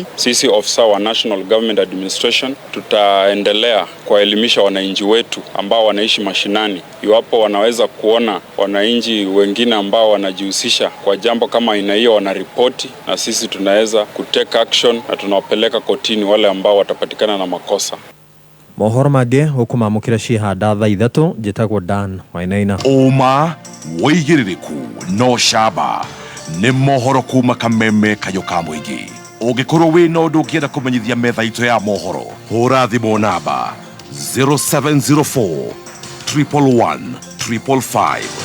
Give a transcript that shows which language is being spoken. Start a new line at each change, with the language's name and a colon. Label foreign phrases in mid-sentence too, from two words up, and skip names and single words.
Swahili: Sisi ofisa wa National Government Administration tutaendelea kuwaelimisha wananchi wetu ambao wanaishi mashinani, iwapo wanaweza kuona wananchi wengine ambao wanajihusisha kwa jambo kama aina hiyo wanaripoti, na sisi tunaweza
English: kutake action
Swahili: na tunawapeleka kotini wale ambao watapatikana na makosa.
Kikuyu: Mohoro mangĩ ũkũmamũkĩra ciĩhanda thaa 3 njĩtagwo Dan Wainaina. Ũma wĩigĩrĩrĩku no camba nĩ mohoro kuma Kameme Kayũ ka mũingĩ. Ũngĩkorwo wĩna ũndũ ũngĩenda kũmenyithia metha itũ ya mohoro, hũra thimũ namba 0704 111 555.